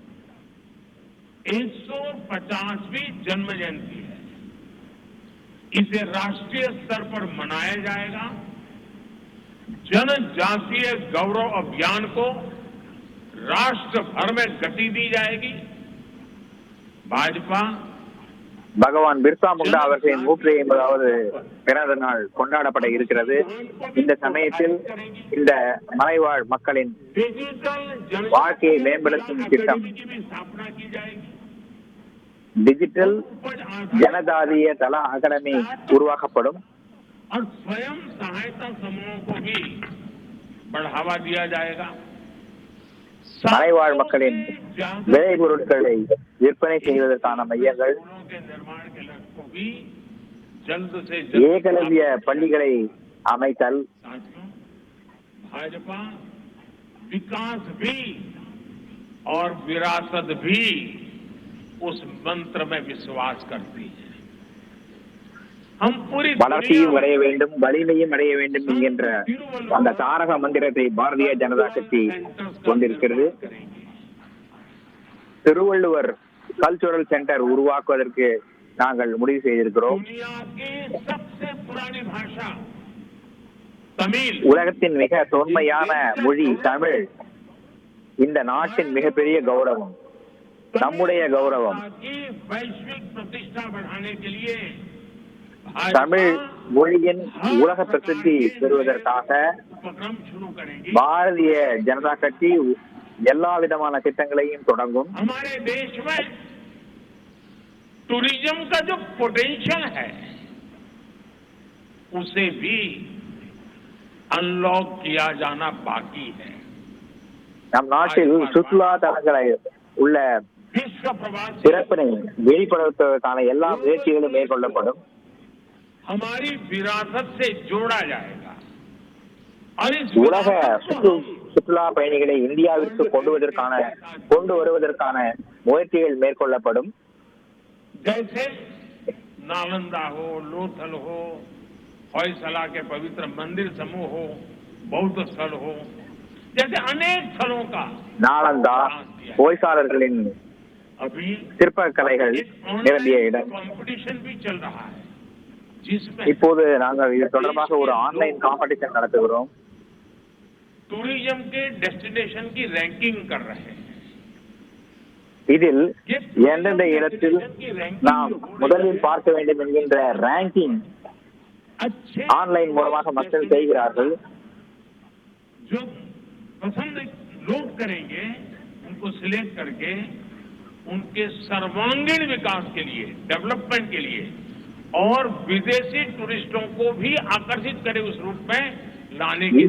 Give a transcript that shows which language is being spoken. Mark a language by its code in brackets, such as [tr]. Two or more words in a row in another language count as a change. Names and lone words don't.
[hi] 150वीं जन्म जयंती है। इसे राष्ट्रीय स्तर पर मनाया जाएगा। जनजातीय गौरव अभियान को राष्ट्र भर में गति दी जाएगी। भाजपा [ta] பகவான் பிர்சா முண்டா அவர்களின் 150வது பிறந்த நாள் கொண்டாடப்பட இருக்கிறது. இந்த சமயத்தில் இந்த மலைவாழ் மக்களின் வாழ்க்கையை மேம்படுத்தும் திட்டம் டிஜிட்டல் ஜனதாதிய தள அகாடமி உருவாக்கப்படும். மலைவாழ் மக்களின் விளை பொருட்களை விற்பனை செய்வதற்கான மையங்கள், ஏகலவ்ய பள்ளிகளை அமைத்தல், [hi] भाजपा विकास भी और विरासत भी उस मंत्र में विश्वास करती है। हम पूरी [ta] வளர்ச்சியும் அடைய வேண்டும், வலிமையும் அடைய வேண்டும் என்கின்ற அந்த தாரக மந்திரத்தை பாரதிய ஜனதா கட்சி கொண்டிருக்கிறது. திருவள்ளுவர் [en] cultural centre [ta] உருவாக்குவதற்கு நாங்கள் முடிவு செய்திருக்கிறோம். உலகத்தின் மிக தொன்மையான மொழி தமிழ் இந்த நாட்டின் மிகப்பெரிய கௌரவம், நம்முடைய கௌரவம். தமிழ் மொழியின் உலக பிரசித்தி பெறுவதற்காக [hi] उपक्रम शुरू करेंगे। [ta] பாரதிய ஜனதா கட்சி எல்லா விதமான திட்டங்களையும் தொடங்கும். [hi] हमारे देश में टूरिज्म का जो पोटेंशियल है उसे भी अनलॉक किया जाना बाकी है। [ta] நம் நாட்டில் சுற்றுலா தலங்களை உள்ள [hi] विश्व प्रवासी [ta] சிறப்பினை வெளிப்படுத்துவதற்கான எல்லா முயற்சிகளும் மேற்கொள்ளப்படும். [hi] हमारी विरासत से जोड़ा जाएगा और इस [ta] உலக [hi] विरासत को हम [ta] சுற்றுலா பயணிகளை இந்தியாவிற்கு கொண்டு வருவதற்கான முயற்சிகள் மேற்கொள்ளப்படும். [hi] जैसे नालंदा हो, लोथल हो, होयसला के पवित्र मंदिर समूह हो, बौद्ध स्थल हो, जैसे अनेक स्थलों का [ta] நாலந்தா ஹொய்சாளர்களின் [hi] अभी [ta] சிற்பக்கலைகள் [hi] एक [ta] நிரம்பிய [hi] ऑनलाइन [ta] இடம். [hi] कंपटीशन भी चल रहा है जिसमें [ta] இப்போது நாங்கள் இது தொடர்பாக ஒரு [en] online competition [ta] நடத்துகிறோம். [hi] टूरिज्म के डेस्टिनेशन की रैंकिंग कर रहे हैं। [ta] இதில் எந்தெந்த இடத்தில் நாம் முதலில் பார்க்க வேண்டும் என்கின்ற ரேங்கிங் [hi] अच्छे [ta] ஆன்லைன் மூலமாக மக்கள் செய்கிறார்கள். [hi] जो पसंद लोग करेंगे उनको सिलेक्ट करके उनके सर्वांगीण विकास के लिए, डेवलपमेंट के लिए और विदेशी टूरिस्टों को भी आकर्षित करे उस रूप में लाने की